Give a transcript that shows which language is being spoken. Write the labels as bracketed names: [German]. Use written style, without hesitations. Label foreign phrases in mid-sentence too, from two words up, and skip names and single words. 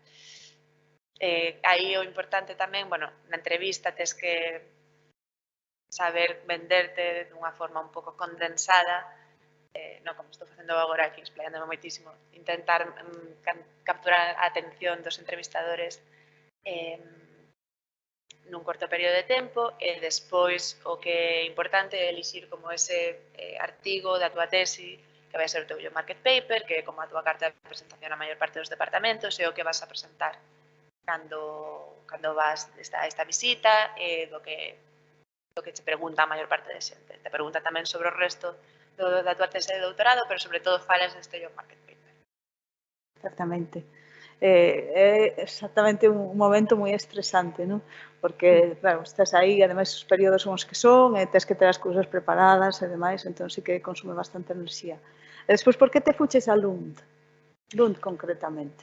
[Galician] Aí o importante tamén, bueno, na entrevista tes que saber venderte dunha forma un pouco condensada, non como estou facendo agora aquí, explayándome moitísimo, intentar capturar a atención dos entrevistadores nun corto período de tempo e despois o que é importante é elixir como ese artigo da túa tesi que vai ser o teu [English] market paper, [Galician] que é como a túa carta de presentación a maior parte dos departamentos e o que vas a presentar cando vas a esta visita e do que te pregunta a maior parte de xente. Te pregunta tamén sobre o resto da túa tese de doutorado, pero sobre todo falas deste [English] job market paper. [Galician] Exactamente. É exactamente un momento moi estresante, non? Porque, claro, estás aí, ademais os períodos son os que son, e tens que ter as cousas preparadas e demais, entón sí que consume bastante enerxía. E despois, por que te fuches a Lund? Lund, concretamente.